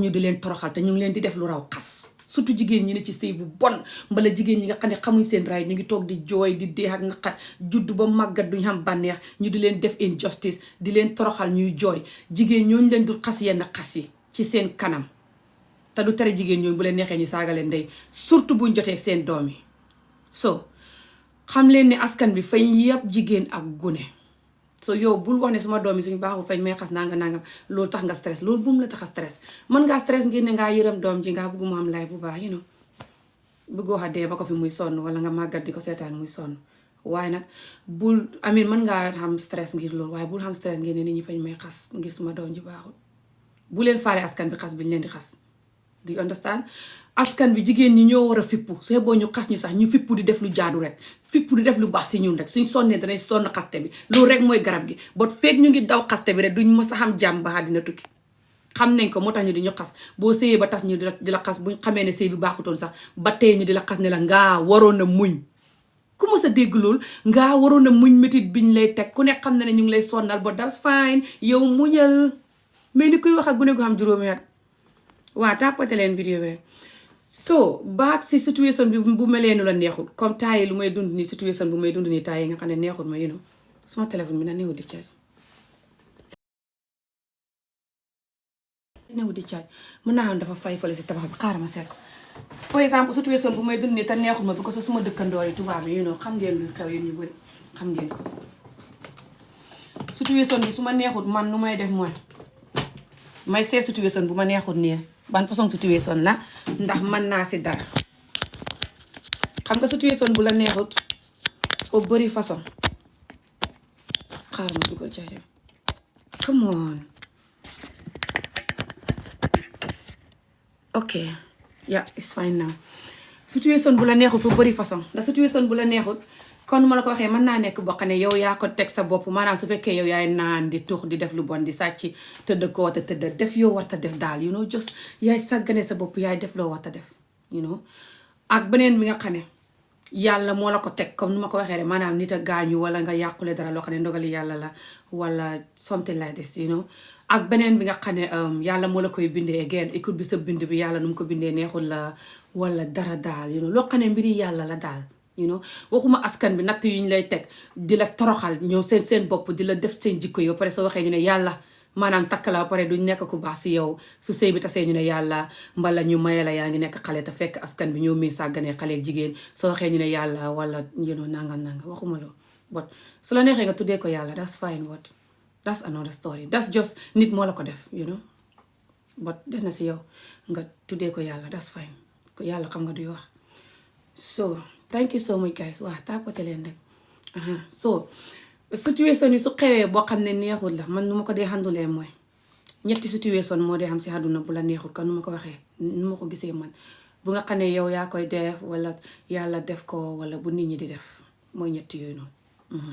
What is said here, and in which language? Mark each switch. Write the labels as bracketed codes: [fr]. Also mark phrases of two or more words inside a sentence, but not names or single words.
[wo] ñu di leen toroxal te ñu ngi leen di def lu raw xas surtout jigéen ñi ne ci sëy bu bon mbala jigéen ñi nga xam ne xamuñ seen raay ñu ngi toog di jooy di dee ak naqar judd ba màggat duñ xam bànneex ñu di leen def injustice di leen toroxal ñuy jooy jigéen ñooñu leen du xas yenn xas yi ci seen kanam te du tere jigéen ñooñu bu leen neexee ñu saaga leen ndey surtout buñ jotee ak seen doom yi so xam leen ne askan bi fañ yàpp jigéen ak gune so yow bul wax ne suma doom yi suñu baaxul fañ may xas nangam loolu tax nga stress loolu bu mu la tax a stress mën ngaa stress ngir ne ngaa yërëm doom ji ngaa bëgg mu am lay bu baax [en] you know [wo] bëggoo xa dee ba ko fi muy sonn wala nga màggat di ko seetaan muy sonn waaye nag bul amin mën ngaa xam stress ngir loolu waaye bul xam stress ngir ne nit ñi fañ may xas ngir suma doom ji baaxul bu leen faale askan bi xas bi ñu leen di xas [en] do you understand [wo] askan bi jigéen ñi ñoo war a fippu su boo ñu xas ñu sax ñu fippu di def lu jaadu rek fippu di def lu baax si ñun rek suñ sonnee danañ sonn xaste bi loolu rek mooy garab gi bot feeg ñu ngi daw xaste bi rek duñ mës a xam jàmm ba dina tukki xam nañ ko moo tax ñu di ñu xas boo sëyee ba tas ñu di la xas buñ xamee ne sëy bi baaxutoon sax ba tey ñu di la xas ne la ngaa waroon a muñ ku mës a dégg loolu ngaa waroon a muñ métit biñ lay teg ku ne xam na ne ñu ngi lay sonnal [en] but that's fine [wo] yow muñal mais ni kuy wax ak gune gu xam juróomi at waa tàppate leen vidéo bi rek so baag si situation bi bu melee nu la neexul comme taay lu may dund nii situation bu may dund nii taay yi nga xam ne neexul ma [en] you know [wo] suma téléphone bi na néew di caaj mën naa xam dafa fay fale si tabax bi xaaral ma seet ko [en] for exemple [wo] situation bu may dund nii te neexul ma bi ko suma dëkkandoor yi tubaab yi [en] you know [wo] xam ngeen lu xew yéen ñu bëri xam ngeen ko situation bi su ma neexul man nu may def mooy may seet situation bu ma neexul nii ban façon situation la ndax mën naa si dara xam nga situation bu la neexut foo bëri façon xaaral ma dugal ci [en] come on ok yeah it's fine now [wo] situation bu la neexut foo bëri façon ndax situation bu la neexut kon ma la ko waxee mën naa nekk boo xam ne yow yaa ko teg sa bopp maanaam su fekkee yow yaay naan di tux di def lu bon di sàcc tëdd ko wata tëdd def yow warta def daal you [en] know just [wo] yaay sàggane sa bopp yaay def loo warta def [en] you know [wo] ak beneen bi nga xam ne yàlla moo la ko teg comme ni ma ko waxee rek maanaam nit a gaañu wala nga yàqule dara loo xam ne ndogali yàlla la wala [en] something like this you know [wo] ak beneen bi nga xam ne yàlla moo la koy bindee again écoute bi sa bind bi yàlla nu mu ko bindee neexul la wala dara daal [en] you know [wo] loo xam ne mbiri yàlla la daal [en] you know [wo] waxuma askan bi natt yu ñu lay teg di la toroxal ñëw seen bopp di la def seen jikko yow pare soo waxee ñu ne yàlla maanaam takk la ba pare duñ nekk ku baax si yow su sëy bi tasee ñu ne yàlla mbala ñu maye la yaa ngi nekk xale te fekk askan bi ñoo miin sàgganee xale ak jigéen soo waxee ñu ne yàlla wala [en] you know [wo] nangam waxuma loo but su la neexee nga tuddee ko yàlla [en] that's fine that's another story. That's just [wo] nit moo la ko def, [en] you know, [wo] but des na si yow nga tuddee ko yàlla, [en] that's fine. [wo] Ko yàlla xam nga duy wax. [en] So thank you so much guys. [wo] Waa tapote leen rek. So situation yi su xewee boo xam ne neexul la, man nu ma ko dee handle mooy ñetti situation moo dee xam si àdduna bu la neexul kan nu ma ko waxee, nu ma ko gisee man. Bu nga xam ne yow yaa koy def wala yàlla def ko wala bu nit ñi di def, mooy ñetti yooyu noonu.